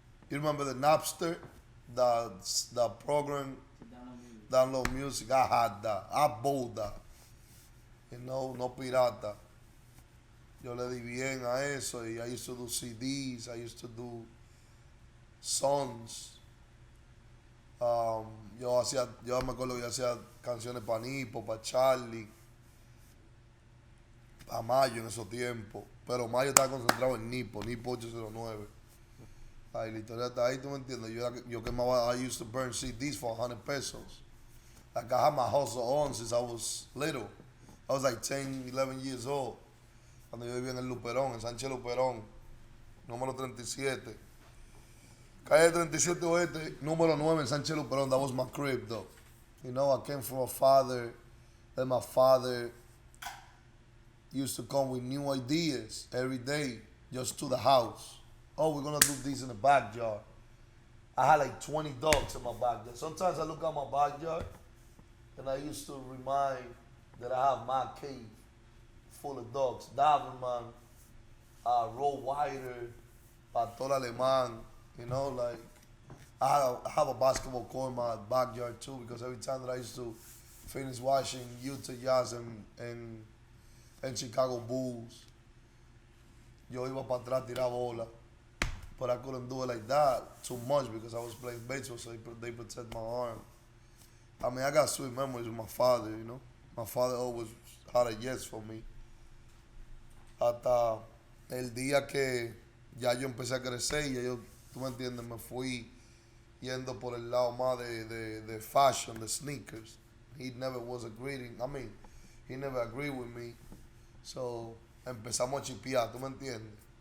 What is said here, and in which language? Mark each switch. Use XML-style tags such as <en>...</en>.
<en>You remember the Napster? The program, download music. I had that. I bought that. You know,</en> <es>no pirata. Yo le di bien a eso.</es> <en>Y I used to do CDs. I used to do songs.</en> <es>Yo me acuerdo que yo hacía canciones para Nipo, para Charlie, para Mayo en esos tiempos. Pero Mayo estaba concentrado en Nipo 809. Ay, la historia está ahí, tú me entiendes. Yo quemaba,</es> <en>I used to burn CDs for 100 pesos. Like, I had my hustle on since I was little. I was like 10, 11 years old.</en> <es>Cuando yo vivía en el Luperón, en Sánchez Luperón, número 37. Calle 37 Oeste, número 9 en Sánchez Luperón.</es> <en>That was my crib, though. You know, I came from a father, that my father used to come with new ideas every day just to the house. Oh, we're gonna do this in the backyard. I had like 20 dogs in my backyard. Sometimes I look at my backyard and I used to remind that I have my cave full of dogs. Doberman, Rottweiler, Pastor Alemán, you know, like I have a basketball court in my backyard too because every time that I used to finish watching Utah Jazz and Chicago Bulls,</en> <es>yo iba para atrás tirar bola.</es> <en>But I couldn't do it like that too much because I was playing baseball, so they protect my arm. I mean, I got sweet memories with my father, you know. My father always had a yes for me.</en> <es>Hasta el día que ya yo empecé a crecer y ya yo, tú me entiendes, me fui yendo por el lado más de fashion, de sneakers.</es> <en>He never was agreeing, I mean, he never agreed with me.</en> <es>So, empezamos a chipear, ¿tú me entiendes?</es>